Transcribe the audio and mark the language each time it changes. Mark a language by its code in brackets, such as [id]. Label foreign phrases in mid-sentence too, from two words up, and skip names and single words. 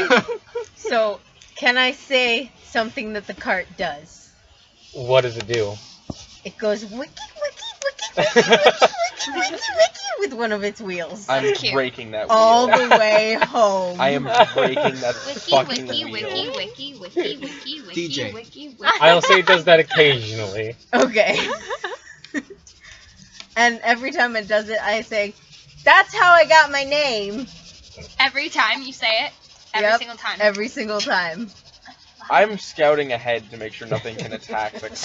[en] So, can I say something that the cart does? What does it do? It goes wiki, wiki, wiki, wiki, wiki, wiki, wiki, wiki with one of its wheels. I'm Cute. breaking that wheel. All the way home. I am breaking that Wiki, fucking wiki, wheel. wiki, wiki, wiki, wiki, wiki, DJ. wiki, wiki. I'll say it does that occasionally. Okay. And every time it does it, I say, "That's how I got my name." Every time you say it, every Yep, single time. Every single time. I'm scouting ahead to make sure nothing can attack the cart.